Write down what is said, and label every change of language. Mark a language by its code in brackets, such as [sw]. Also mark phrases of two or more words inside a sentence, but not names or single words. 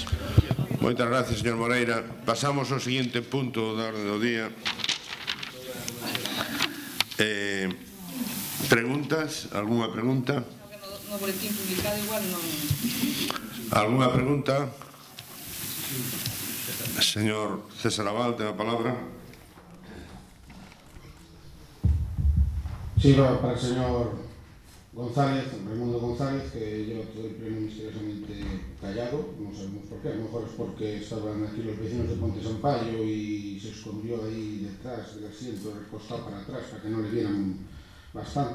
[gl] Moitas gracias, señor Moreira. Pasamos ao seguinte punto da orde do día. Preguntas? Algunha pregunta? No boletín publicado igual non... Algunha pregunta? Señor César Abal, ten a palabra. [es] Sí, para el señor González, Raimundo González, que lleva todo el pleno misteriosamente callado, no sabemos por qué, a lo mejor es porque estaban aquí los vecinos de Ponte Sampaio y se escondió ahí detrás del asiento, recostado para atrás, para que no le vieran bastante.